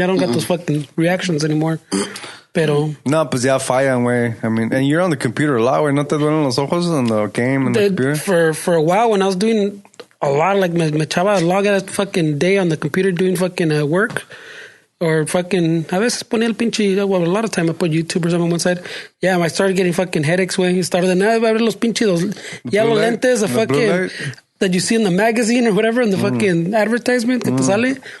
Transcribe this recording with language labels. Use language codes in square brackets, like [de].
[en] I don't got those fucking reactions anymore. [es] Pero No, pues ya fallan, way. [en] I mean, and you're on the computer a lot, way. [es] ¿No te duelen los ojos [en] on the game and the computer? For a while, when I was doing a lot, like [es] me echaba [en] a log at a fucking day on the computer doing fucking work. Or fucking, [es] a veces ponía el pinche, [en] well, a lot of time I put YouTube or something on one side. Yeah, I started getting fucking headaches, way. Started [es] de nada, ver los pinches, [en] those yellow lentes, the fucking, that you see in the magazine or whatever, in the fucking advertisement [es] que te sale.